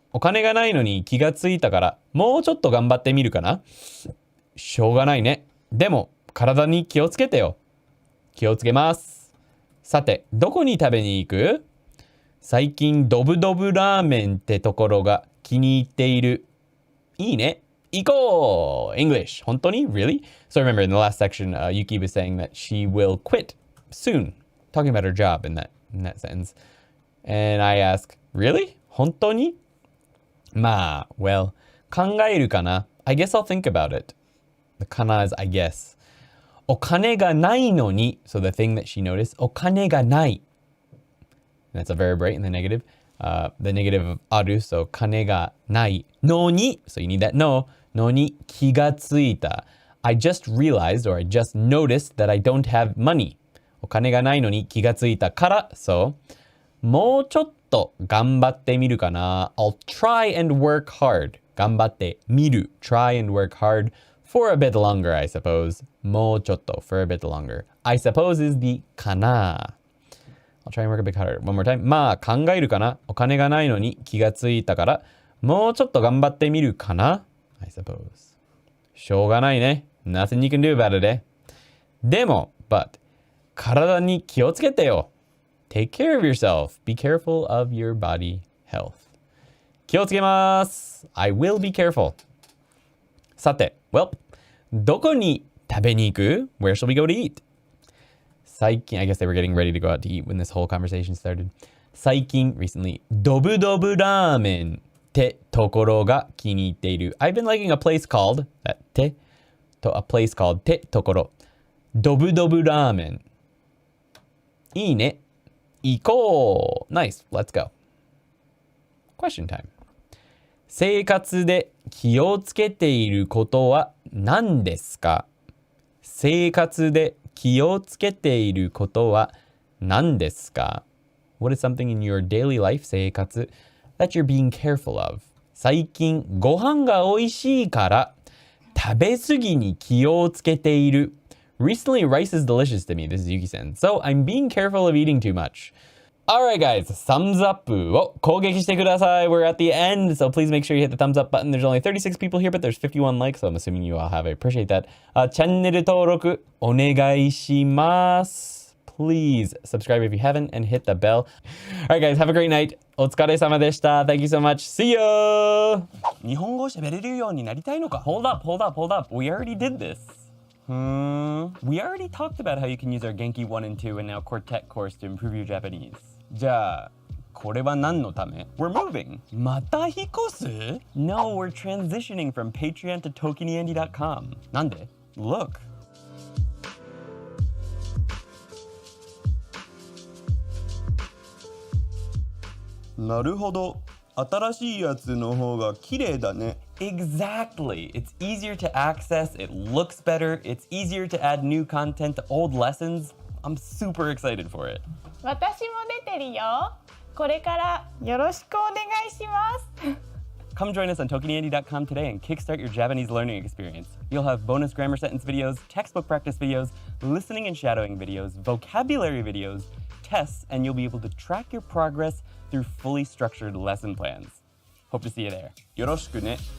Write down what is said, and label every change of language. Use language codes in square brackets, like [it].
[ja] お金がないのに気がついたからもうちょっと頑張ってみるかな。しょうがないね。でも体に気をつけてよ。気をつけます。さて、どこに食べに行く？最近ドブドブラーメンってところが気に入っている。いいね。行こう English. 本当に [en] Really? So remember in the last section, Yuki was saying that she will quit soon. Talking about her job in that sentence. And I ask, Really? 本当に？ [ja] まあ、well, 考えるかな。 [en] I guess I'll think about it. The かな is I guess. [ja] お金がないのに [en] So the thing that she noticed, [ja] お金がない [en] That's a verb, right? In the negative. The negative of ある So [ja] 金がないのに [en] So you need that no [ja] のに気がついた [en] I just realized or I just noticed that I don't have money [ja] お金がないのに気がついたから [en] So [ja] もうちょっと頑張ってみるかな [en] I'll try and work hard [ja] 頑張ってみる [en] Try and work hard for a bit longer, I suppose [ja] もうちょっと [en] for a bit longer I suppose is the かな I'll try and work a bit harder one more time [ja] まあ考えるかなお金がないのに気がついたからもうちょっと頑張ってみるかな [en] I suppose [ja] しょうがないね [en] Nothing you can do about it, eh? [ja] でも [en] but [ja] 体に気をつけてよ [en] Take care of yourself. Be careful of your body health. [ja] 気をつけます。 [en] I will be careful. [ja] さて、well, どこに食べに行く？ [en] Where shall we go to eat? 最近、I guess they were getting ready to go out to eat when this whole conversation started. [ja] 最近、recently, ドブドブラーメンってところが気に入っている。 [en] I've been liking a place called, that てと a place called てところ。 [ja] ドブドブラーメン。いいね。行こう [en] Nice, let's go. Question time. [ja] 生活で気をつけていることは何ですか？生活で気をつけていることは何ですか？ [en] What is something in your daily life, 生活 that you're being careful of? [ja] 最近ご飯が美味しいから食べ過ぎに気をつけている。 [en] Recently, rice is delicious to me. This is Yuki-san. So I'm being careful of eating too much. Alright guys, thumbs up [ja] を攻撃してください. [en] We're at the end, so please make sure you hit the thumbs up button. There's only 36 people here, but there's 51 likes, so I'm assuming you all have. I appreciate that. [ja] チャンネル登録お願いします. [en] Please subscribe if you haven't and hit the bell. Alright guys, have a great night. [ja] お疲れ様でした. [en] Thank you so much. See ya! [ja] 日本語喋れるようになりたいのか? [en] Hold up. We already did this. We already talked about how you can use our Genki 1 and 2 and now Quartet course to improve your Japanese. [ja] じゃあ、これは何のため? [en] We're moving. [ja] また引っ越す? [en] No, we're transitioning from Patreon to ToKiniAndy.com. [ja] なんで?Look. なるほど。新しいやつの方が綺麗だね。 [en] Exactly. It's easier to access, it looks better, it's easier to add new content to old lessons. I'm super excited for it. [ja] 私も出てるよ。これからよろしくお願いします。 [en] Come join us on ToKiniAndy.com today and kickstart your Japanese learning experience. You'll have bonus grammar sentence videos, textbook practice videos, listening and shadowing videos, vocabulary videos, tests, and you'll be able to track your progress through fully structured lesson plans. Hope to see you there. [ja] よろしくね。